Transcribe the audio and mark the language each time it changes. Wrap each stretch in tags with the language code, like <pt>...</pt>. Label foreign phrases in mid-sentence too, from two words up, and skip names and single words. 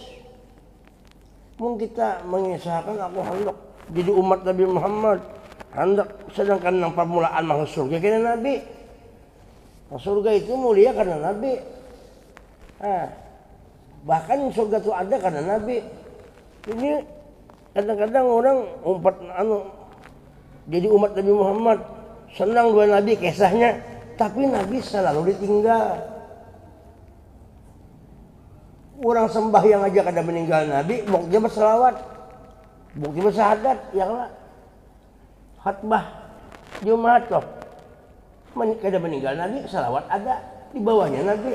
<id>Mungkin kita mengisahkan aku hendak jadi umat Nabi Muhammad, hendak sedangkan yang permulaan masuk surga karena Nabi. Surga itu mulia karena Nabi. Bahkan surga itu ada karena Nabi. Ini kadang-kadang orang jadi umat Nabi Muhammad, senang dua Nabi kisahnya, tapi Nabi selalu ditinggal. Orang sembahyang aja kada meninggal Nabi, buktinya berselawat, buktinya bersyahadat, ya lah. Khatbah Jumat loh, kada meninggal Nabi, selawat ada di bawahnya Nabi.</id>